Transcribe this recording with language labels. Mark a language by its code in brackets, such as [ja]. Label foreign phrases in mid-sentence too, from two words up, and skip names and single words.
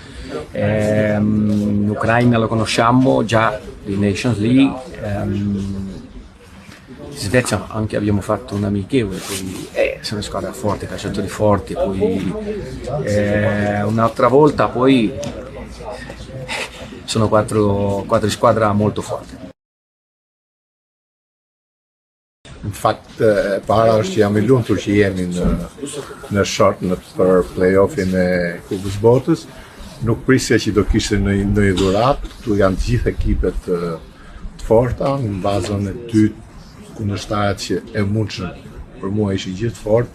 [it] L'Ucraina lo conosciamo già di Nations League, Svezia anche abbiamo fatto un amichevole, poi sono squadre forti, calciatori forti, poi un'altra volta poi sono 4 squadre molto forti. [sq] Në fakt, para është që jam I lumtur që jemi në short për play-offin e Kupës Botës. Nuk prisja që do kishte në dhuratë, këtu janë të gjithë ekipet të forta, në bazën e dytë kundërshtarët që e mundshëm për mua ishin gjithë fort.